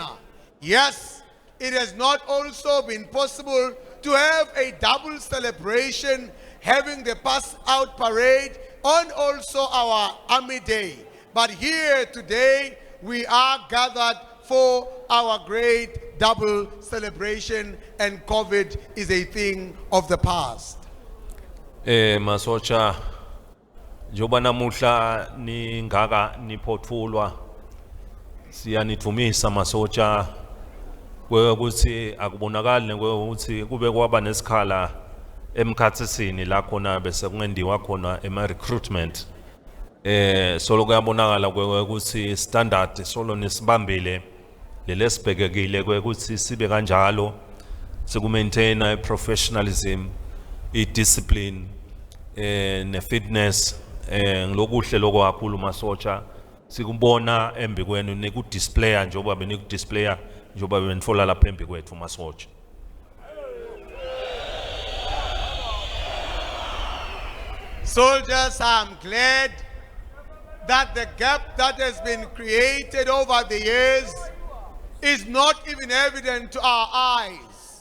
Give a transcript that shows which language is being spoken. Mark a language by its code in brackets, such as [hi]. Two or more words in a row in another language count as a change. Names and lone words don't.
[en] Yes, it has not also been possible to have a double celebration, having the pass out parade on also our Army Day. But here today, we are gathered for our great double celebration, and COVID is a thing of the past. [nd] Masotsha njoba namuhla ningaka niphothulwa siyanithumisa masotsha ukuthi akubonakali ukuthi kube kwaba nesikhala emkhatsisini la khona bese kungendiwa khona recruitment solo kuyabonakala ukuthi standard solo nisibambile lelesibhekekile ukuthi sibe kanjalo sikumaintain [en] professionalism, discipline [nd] ne fitness ngilokuhle lokho kakhulu masotsha sikubona embi kwenu nikudisplaya njoba benikudisplaya njoba benifola lapha embi kwethu masotsha. [en] Soldiers, I'm glad that the gap that has been created over the years is not even evident to our eyes.